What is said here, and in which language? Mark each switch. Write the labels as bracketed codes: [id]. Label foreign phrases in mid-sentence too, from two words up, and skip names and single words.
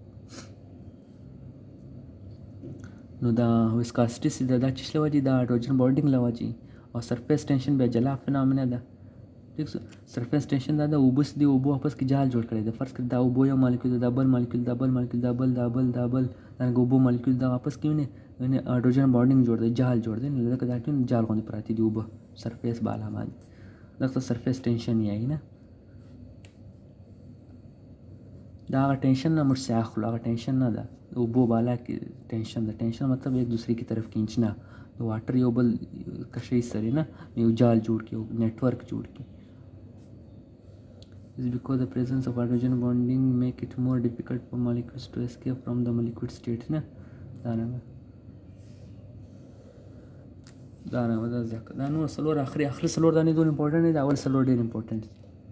[ps] نو دا ویسکاسټي چې ده دا چیش له وجې د [en] hydrogen bonding [ps] له وجې او [en] surface tension [ps] بیا جلا فنامنه ده ٹھیک څه [en] surface tension [ps] دا د اوبه چې دي اوبو واپس کې جال جوړ کړی دی فرض کړئ دا اوبو یو مالیکول دا بل مالیکول دا بل مالیکول دا بل دارنګه اوبو مالیکول دا واپس کې ویني [en] hydrogen bonding [ps] جوړ دی جال جوړ دی نو لکه دا ټول جال غوندې پراته دي اوبه سرفیس بالا باندې دغه [en] surface tension [ps] یې نه دا هغه ټینشن نه موږ سے اخلو هغه ټینشن نه ده اوبو بالا کې ټینشن ده ټینشن مطلب [ur] ایک دوسرے کی طرف کھینچنا [ps] د واټر یو بل کشی سره نه یو جال جوړ کړي یو نیټورک جوړ کړي [en] is because the presence of hydrogen bonding make it more difficult for molecules to escape from the liquid state [ps] نه دا نو ځکه دا نو څلور اخري څلور دانې دون امپورټنټ دي دا اول څلور ډېر امپورټنټ دي